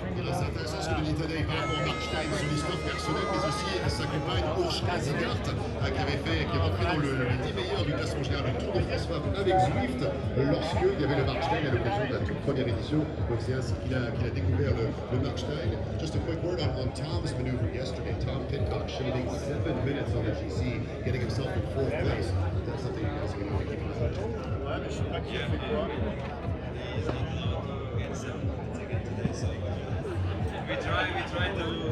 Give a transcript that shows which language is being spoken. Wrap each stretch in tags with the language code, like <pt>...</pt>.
<fr>C'est intéressant ce que le dit Tadej par rapport à Markstein, son histoire personnelle, mais aussi sa compagne Urszka Zegart, qui est rentrée dans le 10 meilleur du classement général du Tour de France avec Zwift, lorsqu'il y avait le Markstein à l'occasion de la toute première édition. Donc c'est ainsi qu'il a découvert le Markstein.</fr> <en>Just a quick word on Tom's maneuver yesterday. Tom Pidcock shaving 7 minutes on the GC, getting himself in 4th place. That's something you guys are going to keep in touch.</en> <fr>Ouais, mais je sais pas qui a fait quoi.</fr> <en>We try to...</en>